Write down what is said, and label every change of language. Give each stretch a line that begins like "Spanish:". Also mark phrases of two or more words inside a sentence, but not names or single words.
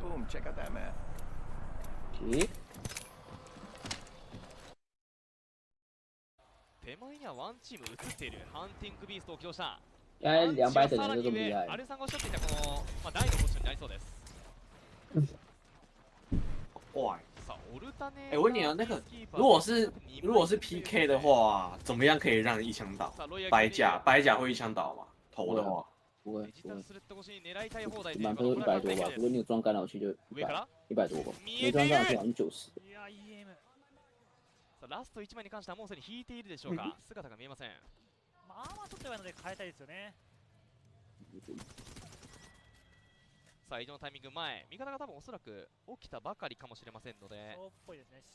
English: Check out that map. 咦？
Japanese: 手前にはワンチーム映っているハンティングビーストを起動した。
Chinese: 原来200等人就这么厉害
Japanese: ア。ルさんがおっしゃっていたこの、第のポジションになりそうです。哇！さあ、オルタネ。
Chinese: 问你啊，那个如果是 PK 的话，怎么样可以让一枪倒？白甲会一枪倒吗？头的话不会。满分都100多吧，不过你有装干扰器就100多吧，没装干扰器好像90。
Japanese: さあラスト1枚に関してはもうすでに引いているでしょうか。姿が見えません。まあちょっと弱いので変えたいですよね。さあ移動のタイミング前、味方が多分おそらく起きたばかりかもしれませんので、そうっぽいですね。